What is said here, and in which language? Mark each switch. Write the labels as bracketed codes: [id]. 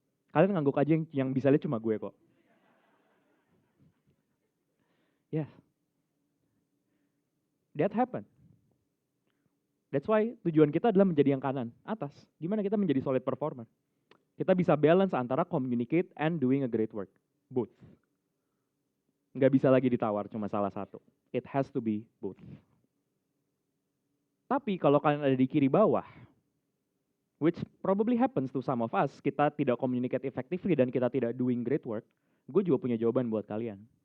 [id] Kalian ngangguk aja yang bisa lihat cuma gue kok. Yeah. [en] That happened. That's why [id] tujuan kita adalah menjadi yang kanan, atas. Gimana kita menjadi solid performer? Kita bisa balance antara [en] communicate and doing a great work. Both. [id] Nggak bisa lagi ditawar cuma salah satu. [en] It has to be both. [id] Tapi kalau kalian ada di kiri bawah, [en] which probably happens to some of us, [id] kita tidak communicate effectively dan kita tidak doing great work, gue juga punya jawaban buat kalian.